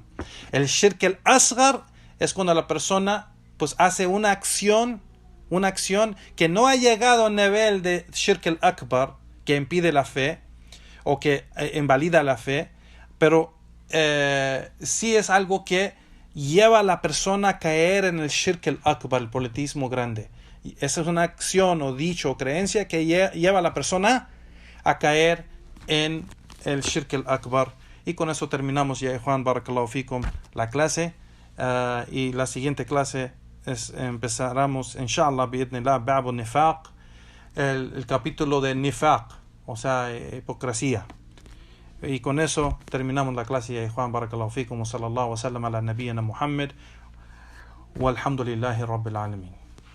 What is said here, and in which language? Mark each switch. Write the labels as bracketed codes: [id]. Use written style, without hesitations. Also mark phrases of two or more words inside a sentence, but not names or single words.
[es] El [ar] الشرك الأصغر [es] es cuando la persona pues hace una acción que no ha llegado al nivel de [ar] الشرك الأكبر, [es] que impide la fe o que invalida la fe, pero sí es algo que lleva a la persona a caer en el [ar] الشرك الأكبر, [es] el politismo grande. Y esa es una acción o dicho o creencia que lleva a la persona a caer en el [ar] الشرك الأكبر. [es] Y con eso terminamos ya, Juan, [ar] بارك الله فيكم, [es] la clase. Y la siguiente clase empezaremos, [ar] إن شاء الله، بإذن الله، باب النفاق, [es] el capítulo de nifaq, o sea, hipocresía. Y con eso terminamos la clase, ya Juan, [ar] بارك الله فيكم، وصلى الله وسلم على نبينا محمد، والحمد لله رب العالمين.